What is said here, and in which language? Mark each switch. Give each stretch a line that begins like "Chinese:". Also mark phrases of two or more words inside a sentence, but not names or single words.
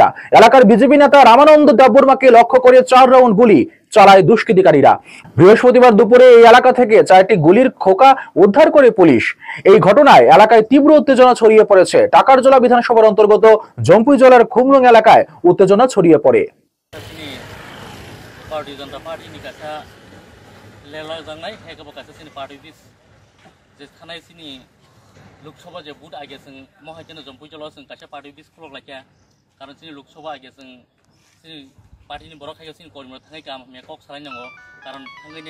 Bangla: এলাকার বিজেপি নেতা রামানন্দ দেববর্মাকে লক্ষ্য করে 4 রাউন্ড গুলি চালায় দুষ্কৃতিকারীরা। বৃহস্পতিবার দুপুরে এই এলাকা থেকে 4টি গুলির খোকা উদ্ধার করে পুলিশ। এই ঘটনায় এলাকায় তীব্র উত্তেজনা ছড়িয়ে পড়েছে। টাকারজলা বিধানসভার অন্তর্গত জম্পুই জেলার খোমলুং এলাকায় উত্তেজনা ছড়িয়ে পড়ে।
Bodo: लोकसभा जे बुट आगे जों महाजन जम्पुई जलाव जों कासे पार्टी बिस खुलक लाखिया कारण जोंनि लोकसभा आगे जों जोंनि पार्टीनि बर' खायगाव जोंनि करिमर थाङै गाम मेकक सालायनांगौ कारण थाङैनि